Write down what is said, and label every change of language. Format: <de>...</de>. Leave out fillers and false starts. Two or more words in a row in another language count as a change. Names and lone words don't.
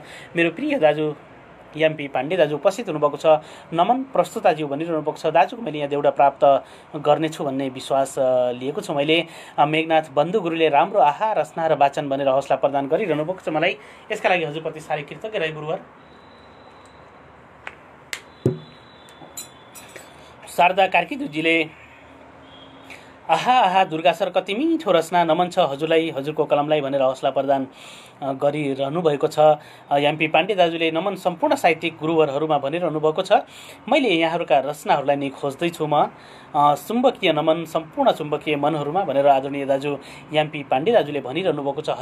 <ne>मेरो प्रिय दाजु एमपी पाण्डे दाजु उपस्थित हुनुभएको छ। नमन प्रस्तुताज्यू भनिरहनु भएको छ। दाजुको मैले यहाँ देउडा प्राप्त गर्नेछु भन्ने विश्वास लिएको छु मैले। मेघनाथ बन्धु गुरुले राम्रो आहा रचना र वाचन भनेर हौसला प्रदान गरिरहनु भएको छ मलाई। यसका लागि हजुरप्रति साह्रै कृतज्ञ रहे गुरुवर। शारदा कार्कीज्यूले आहा आहा दुर्गा सर कति मिठो रचना, नमन छ हजुरलाई, हजुरको कलमलाई भनेर हौसला प्रदान गरिरहनु भएको छ। एमपी पाण्डे दाजुले नमन सम्पूर्ण साहित्यिक गुरुवरहरूमा भनिरहनु भएको छ। मैले यहाँहरूका रचनाहरूलाई नै खोज्दैछु म। चुम्बकीय नमन सम्पूर्ण चुम्बकीय मनहरूमा भनेर आदरणीय दाजु एमपी पाण्डे दाजुले भनिरहनु भएको छ।</ne>